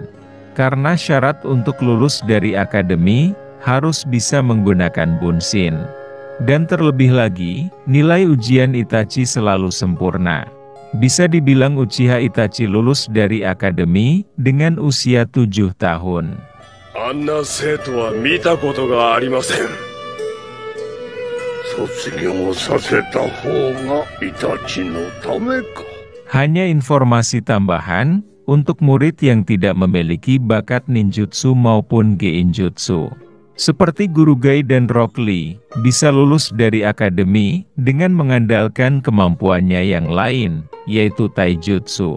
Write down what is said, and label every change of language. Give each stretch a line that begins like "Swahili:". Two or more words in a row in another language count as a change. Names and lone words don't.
Indonesian: Karena syarat untuk lulus dari akademi, harus bisa menggunakan Bunshin. Dan terlebih lagi, nilai ujian Itachi selalu sempurna. Bisa dibilang Uchiha Itachi lulus dari akademi dengan usia 7 tahun.
Japanese: あんな生徒は見たことがありません。卒業させた方がイタチのためか。
Indonesian: Hanya informasi tambahan untuk murid yang tidak memiliki bakat ninjutsu maupun geinjutsu. Seperti Guru Gai dan Rock Lee, bisa lulus dari akademi dengan mengandalkan kemampuannya yang lain, yaitu taijutsu.